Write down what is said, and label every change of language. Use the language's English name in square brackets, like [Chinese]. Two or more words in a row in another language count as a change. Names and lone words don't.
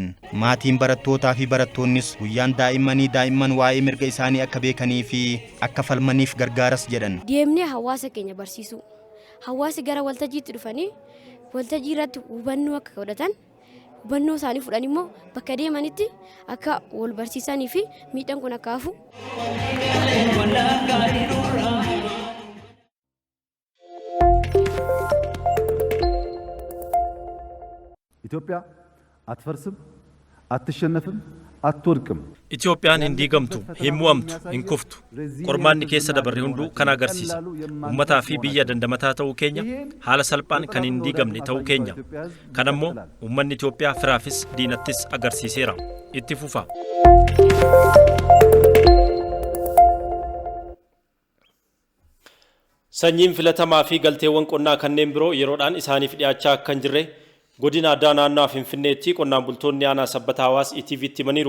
[Oromo] Maatiin barattootaa fi barattoonnis guyyaan daa'imman waa'ee mirga isaanii akka beekanii fi akka falmaniif gargaaras jedhan. Deemnee hawaasa keenya barsiisuu. Hawaasi gara waltajjiitti dhufanii waltajjii irratti hubannoo akka godhatan hubannoo isaanii fudhan immoo bakka deemanitti akka wal barsiisanii fi miidhaan kun akka hafu. [Amharic] ኢትዮጵያ አትፈርስም፣ አትሸነፍም፣ አትወድቅም። [Oromo] Itoophiyaan hin diigamtu, hin mo'amtu, hin kuftu. Qormaanni keessa dabarre hunduu kan agarsiisa. Uummataa fi biyya dandamataa ta'uu keenya, haala salphaan kan hin diigamne ta'uu keenya. Kan ammoo uummanni Itoophiyaa firaafis diinattis agarsiiseera. Itti fufa. Sanyiin filatamaa fi galteewwan qonnaa kanneen biroo yeroodhaan isaaniif dhiyaachaa akka hin jirre godina addaa naannawaa Finfinneetti qonnaan bultoonni aanaa Sabbataa Hawaas ETV'tti himaniiru.